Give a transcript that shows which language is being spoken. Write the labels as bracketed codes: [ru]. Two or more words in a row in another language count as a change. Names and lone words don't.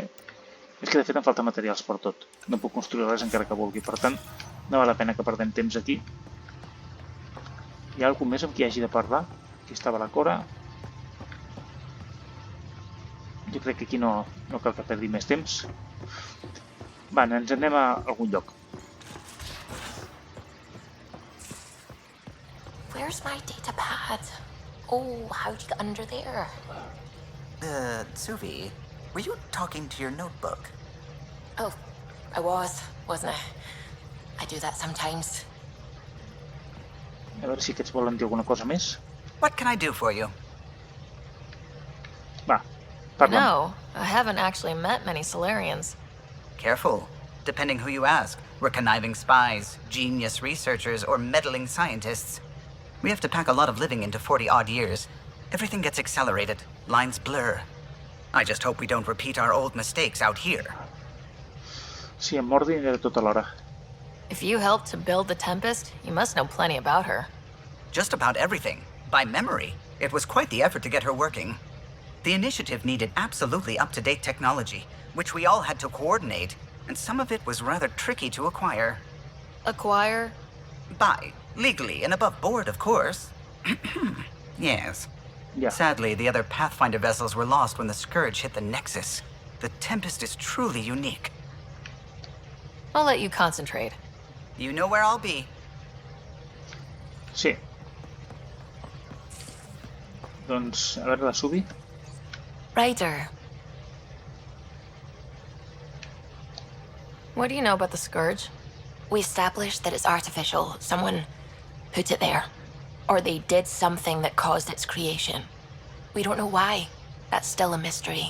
[ca] És que de fet em falta materials per tot. No puc construir res encara que vulgui, per tant, no val la pena que perdem temps aquí. Hi ha algú més amb qui hagi de parlar? Aquí estava la Cora. Jo crec que aquí no cal que perdi més temps. Va, ens anem a algun lloc. [en] Where's my data pad? Oh, how'd you get under there? Suvi, were you talking to your notebook? Oh, I wasn't I? I do that sometimes. [ca] A veure si aquests volen dir alguna cosa més. [en] What can I do for you? [ca] Va, parla. [en] No, I haven't actually met many Solarians. Careful. Depending who you ask, we're conniving spies, genius researchers, or meddling scientists. We have to pack a lot of living into 40-odd years. Everything gets accelerated. Lines blur. I just hope we don't repeat our old mistakes out here. [ca] Sí, em mordi de tota l'hora. [en] If you helped to build the Tempest, you must know plenty about her. Just about everything. By memory. It was quite the effort to get her working. The initiative needed absolutely up-to-date technology, which we all had to coordinate, and some of it was rather tricky to acquire. Acquire? Buy. Legally and above board, of course. Yes. Yeah. Sadly, the other Pathfinder vessels were lost when the Scourge hit the Nexus. The Tempest is truly unique. I'll let you concentrate. You know where I'll be. [ca] Sí. Doncs, a veure la Subi. [en] Ryder. What do you know about the Scourge? We established that it's artificial. Someone put it there. Or they did something that caused its creation. We don't know why. That's still a mystery.